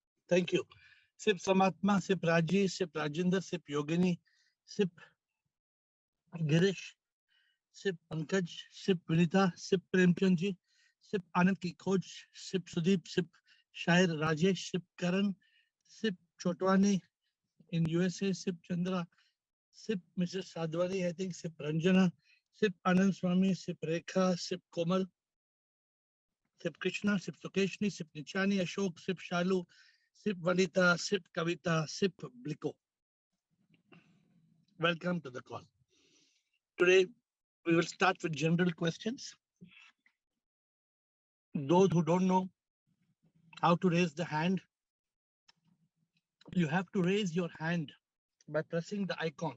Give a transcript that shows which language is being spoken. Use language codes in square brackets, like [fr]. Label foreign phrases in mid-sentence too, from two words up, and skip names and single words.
[en] Thank you. Sip Samatma, Sip Raji, Sip Rajinder, Sip Yogini, Sip Girish, Sip Pankaj, Sip Vinita, Sip Premchandji, Sip Anand Ki Khoj, Sip Sudeep, Sip Shair Rajesh, Sip Karan, Sip Chotwani in USA, Sip Chandra, Sip Mrs. Sadwani, I think, Sip Ranjana, Sip Anand Swami, Sip Rekha, Sip Komal, Sip Krishna, Sip Sukeshni, Sip Nichani, Ashok, Sip Shalu, Sip Vanita, Sip Kavita, Sip Bliko. Welcome to the call. Today, we will start with general questions. Those who don't know how to raise the hand, you have to raise your hand by pressing the icon.